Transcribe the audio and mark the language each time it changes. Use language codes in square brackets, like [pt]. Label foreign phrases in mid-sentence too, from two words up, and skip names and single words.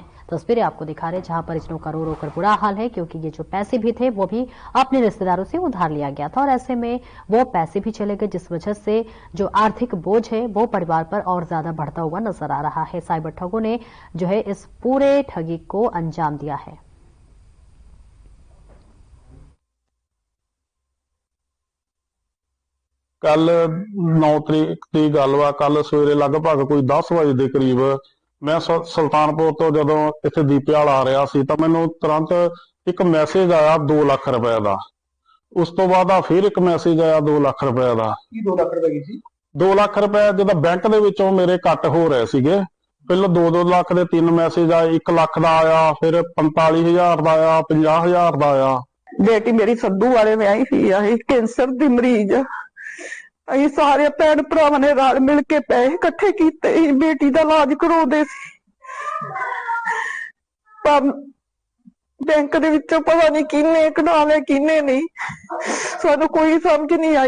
[hi] तस्वीरें आपको दिखा रहे जहां पर इतनों का रो रो कर बुरा हाल है, क्योंकि ये जो पैसे भी थे वो भी अपने रिश्तेदारों से उधार लिया गया था और ऐसे में वो पैसे भी चले गए, जिस वजह से जो आर्थिक बोझ है वो परिवार पर और ज्यादा बढ़ता हुआ नजर आ रहा है। साइबर ठगों ने जो है इस पूरे ठगी को अंजाम दिया है। [pa] ਕੱਲ 9 ਤਰੀਕ ਦੀ ਗੱਲ ਵਾ। ਕੱਲ ਸਵੇਰੇ ਲਗਭਗ ਕੋਈ 10 ਵਜੇ ਦੇ ਕਰੀਬ ਮੈਂ ਸੁਲਤਾਨਪੁਰ ਤੋਂ ਜਦੋਂ ਇੱਥੇ ਦੀਪਿਆਲ ਆ ਰਿਹਾ ਸੀ ਤਾਂ ਮੈਨੂੰ ਤੁਰੰਤ ਇੱਕ ਮੈਸੇਜ ਆਇਆ 2 ਲੱਖ ਰੁਪਏ ਦਾ। ਉਸ ਤੋਂ ਬਾਅਦ ਆ ਫਿਰ ਇੱਕ ਮੈਸੇਜ ਆਇਆ 2 ਲੱਖ ਰੁਪਏ ਦਾ। ਕੀ 2 ਲੱਖ ਰੁਪਏ ਸੀ? 2 ਲੱਖ ਰੁਪਏ ਜਦੋਂ ਬੈਂਕ ਦੇ ਵਿੱਚੋਂ ਮੇਰੇ ਕੱਟ ਹੋ ਰਹੇ ਸੀਗੇ। ਪਹਿਲਾਂ 2-2 ਲੱਖ ਦੇ 3 ਮੈਸੇਜ ਆਏ, 1 ਲੱਖ ਦਾ ਆਇਆ, ਫਿਰ 45,000 ਦਾ ਆਇਆ, 50,000 ਦਾ ਆਇਆ। ਬੇਟੀ ਮੇਰੀ ਸੱਦੂ ਵਾਲੇ ਵਿਆਹੀ ਸੀ ਆਈ, ਕੈਂਸਰ ਦੀ ਮਰੀਜ਼। ਅਸੀਂ ਸਾਰੇ ਭੈਣ ਭਰਾਵਾਂ ਨੇ ਰਲ ਮਿਲ ਕੇ ਪੈਸੇ ਇਕੱਠੇ ਕੀਤੇ ਸੀ, ਬੇਟੀ ਦਾ ਇਲਾਜ ਕਰਾਉਂਦੇ ਸੀ। ਪਰ ਬੈਂਕ ਦੇ ਵਿੱਚੋਂ ਪਤਾ ਨਹੀਂ ਕਿਹਨੇ ਕਢਾ ਲਿਆ ਕਿਹਨੇ ਨਹੀਂ, ਸਾਨੂੰ ਕੋਈ ਸਮਝ ਨਹੀਂ ਆਈ।